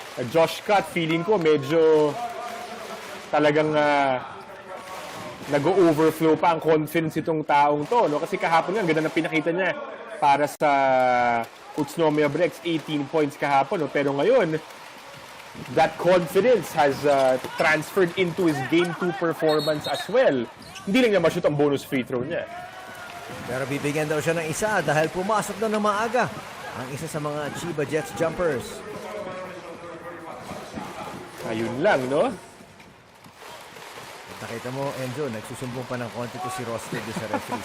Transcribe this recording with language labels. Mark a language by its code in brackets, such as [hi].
[tl] Josh Scott, feeling ko medyo talagang nag-overflow pa ang confidence itong taong to, no? Kasi kahapon nga, ang ganda na pinakita niya para sa Utsunomiya Brex, 18 points kahapon, no? Pero ngayon, [en] that confidence has transferred into his Game 2 performance as well. [tl] Hindi lang niya ma-shoot ang bonus free throw niya. Pero bibigyan daw siya ng isa dahil pumasok na ng maaga ang isa sa mga Chiba Jets jumpers. Ayun lang, no? Nakita mo, Enzo, nagsusumbong pa ng konti to si Roster sa referee.